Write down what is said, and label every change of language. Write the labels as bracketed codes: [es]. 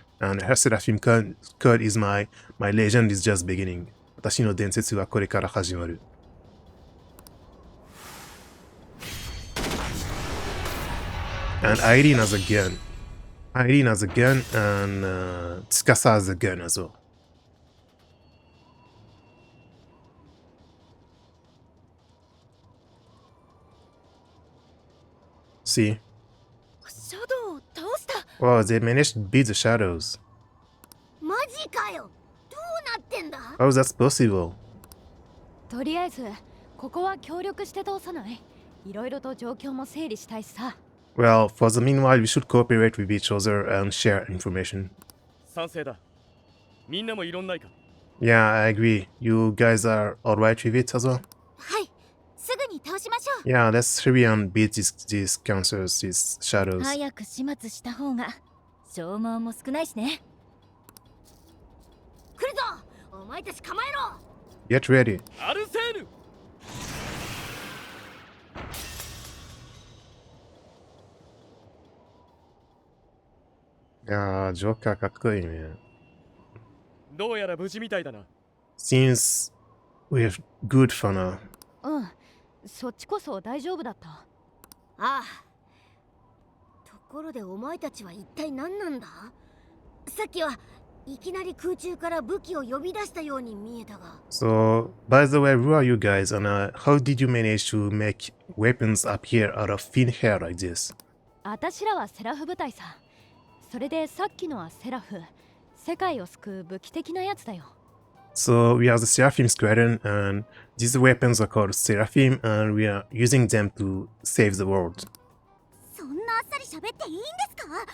[en] And her seraphim code is my legend is just beginning. [ja] 私の伝説はこれから始まる. [en] And Irene has a gun. Irene has a gun, and Tsukasa has a gun as well. See? [ja] シャドウを倒した。 [en] Wow, they managed to beat the shadows. [ja] マジかよ。どうなってんだ？ [en] How is that possible? [ja] とりあえずここは協力して通さない。いろいろと状況も整理したいしさ。 [en] Well, for the meanwhile, we should cooperate with each other and share information. [ja] 賛成だ。みんなも異論ないか？ [en] Yeah, I agree. You guys are alright with it as well? [ja] はい。すぐに倒しましょう。 [en] Yeah, let's hurry and beat these counters, these shadows. [ja] 早く始末した方が消耗も少ないしね。来るぞ。お前たち構えろ。 [en] Get ready. [ja] アルセーヌ。 [en] Yeah, Joker [ja] かっこいいね。どうやら無事みたいだな。 [en] Seems we're good for now. [ja] うん、そっちこそ大丈夫だった。ああ。ところでお前たちは一体何なんだ？さっきはいきなり空中から武器を呼び出したように見えたが。 [en] So, by the way, who are you guys, and how did you manage to make weapons appear out of thin hair like this? [ja] あたしらはセラフ部隊さ。それでさっきのはセラフ。世界を救う武器的なやつだよ。 [en] So, we are the Seraphim Squadron, and these weapons are called Seraphim, and we are using them to save the world. [ja] そんなあっさり喋っていいんですか？